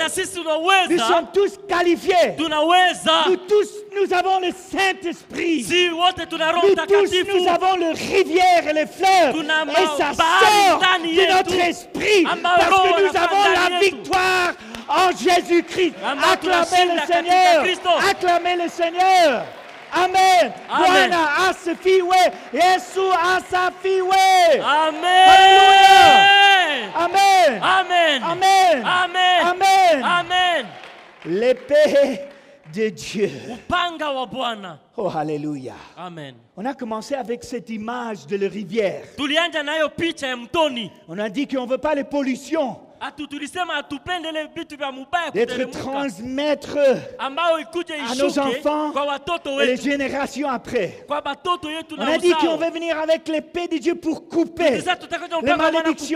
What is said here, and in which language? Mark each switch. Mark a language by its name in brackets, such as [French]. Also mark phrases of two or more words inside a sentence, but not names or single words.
[French] Nous sommes tous qualifiés. Nous tous, nous avons le Saint-Esprit. Nous tous, nous avons les rivières et les fleuves. Et ça sort de notre esprit. Parce que nous avons la victoire en Jésus-Christ. Acclamez le Seigneur. Acclamez le Seigneur. [Swahili] Amen. Bwana asifiwe. Yesu asifiwe. Amen. Amen. Amen. Amen. Amen. Amen. Amen. [French] L'épée de Dieu. [Swahili] Upanga wa Bwana. [French] Oh, alléluia. Amen. On a commencé avec cette image de la rivière. [Swahili] Tulianza nayo picha ya mtoni. [French] On a dit qu'on ne veut pas les pollutions. D'être transmettre à nos enfants et les générations après. On a dit qu'on veut venir avec l'épée de Dieu pour couper les malédictions.